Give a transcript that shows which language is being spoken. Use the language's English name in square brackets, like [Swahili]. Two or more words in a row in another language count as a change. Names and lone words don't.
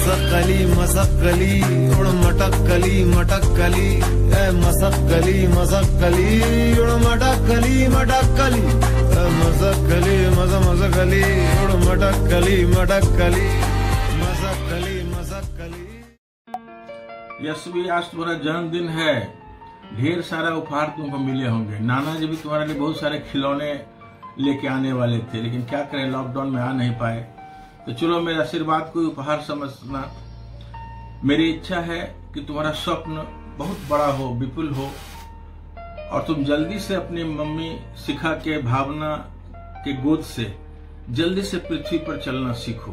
[Hindi] मसक्कली मसक्कली उड़ मटक्कली मटक्कली, मसक्कली मसक्कली उड़ मटक्कली मटक्कली, मसक्कली मसक्कली उड़ मटक्कली मटक्कली, मसक्कली मसक्कली। यशवी, आज तुम्हारा जन्मदिन है, ढेर सारा उपहार तुमको मिले होंगे। नाना जी भी तुम्हारे लिए बहुत सारे खिलौने लेके आने वाले थे, लेकिन क्या करें, लॉकडाउन में आ नहीं पाए। तो चलो मेरे आशीर्वाद को उपहार समझना। मेरी इच्छा है कि तुम्हारा स्वप्न बहुत बड़ा हो, विपुल हो, और तुम जल्दी से अपनी मम्मी शिखा के भावना के गोद से जल्दी से पृथ्वी पर चलना सीखो।